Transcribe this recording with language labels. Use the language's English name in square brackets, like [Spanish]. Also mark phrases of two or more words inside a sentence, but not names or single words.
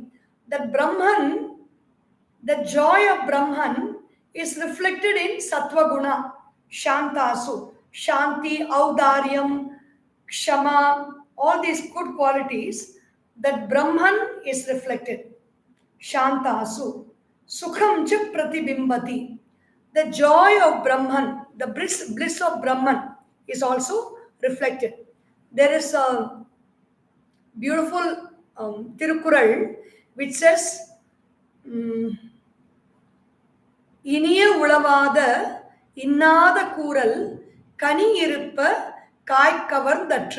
[English] That Brahman, the joy of Brahman is reflected in [Sanskrit] Sattva Guna, Shantasu. Shanti, Audaryam, Kshama, [English] all these good qualities that Brahman is reflected. [Sanskrit] Shantasu. Sukham cha Pratibimbati. [English] The joy of Brahman, the bliss of Brahman is also reflected. There is a beautiful Tirukural which says, [Tamil] இனிய உளவாத இன்னாத கூறல் கனி இருப்ப காய் கவர்ந்தற்று.